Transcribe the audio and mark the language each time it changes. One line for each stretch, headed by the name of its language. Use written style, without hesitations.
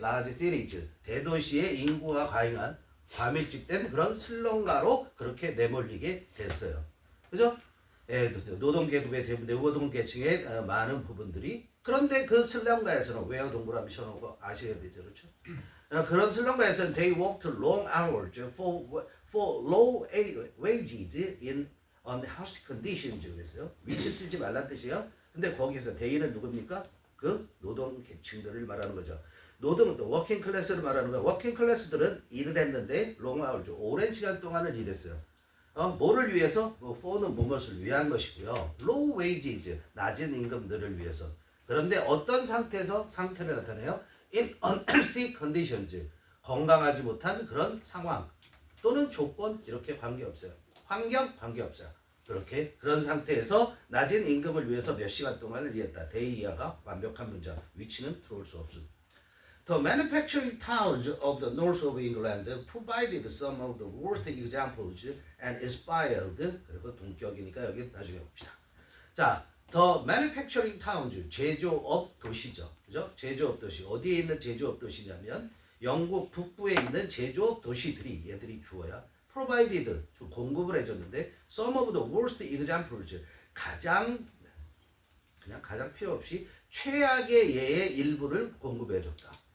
Korean: large cities, 대도시의 인구가 과잉한, 과밀집된 그런 슬럼가로 그렇게 내몰리게 됐어요. 그죠? 노동계급의 노동계층의 많은 부분들이. 그런데 그 슬럼가에서는, 웨어 동그라미 쳐놓고 아셔야 되죠, 그렇죠? 그런 슬럼가에서는
English: they worked long hours for low wages in unhealthy conditions 그랬어요.
Korean: 위치 쓰지 말란 뜻이에요. 근데 거기서 they는 누굽니까? 그 노동 계층들을 말하는 거죠. 워킹 클래스를 말하는 거야. 워킹 클래스들은 일을 했는데
English: long hours,
Korean: 오랜 시간 동안을 일했어요. 뭐를 위해서? for는 무엇을 위한 것이고요.
English: low wages,
Korean: 낮은 임금들을 위해서. 그런데 어떤 상태에서 상태를 나타내요?
English: in unhealthy conditions,
Korean: 건강하지 못한 그런 상황 또는 조건, 이렇게 관계없어요. 환경 관계없어요. 그렇게 그런 상태에서 낮은 임금을 위해서 몇 시간 동안을 일했다. 대의 이하가 완벽한 문장. 위치는 들어올 수 없습니다.
English: The manufacturing towns of the north of England provided some of the worst examples and inspired.
Korean: 그리고 동격이니까 여기 나중에 봅시다. 자,
English: The manufacturing towns,
Korean: 제조업 도시죠. 그죠? 제조업 도시. 어디에 있는 제조업 도시냐면 영국 북부에 있는 제조업 도시들이, 얘들이 주어야 provided, 공급을 해줬는데
English: some of the worst examples,
Korean: 가장 필요 없이 최악의 예의 일부를 공급해줬다.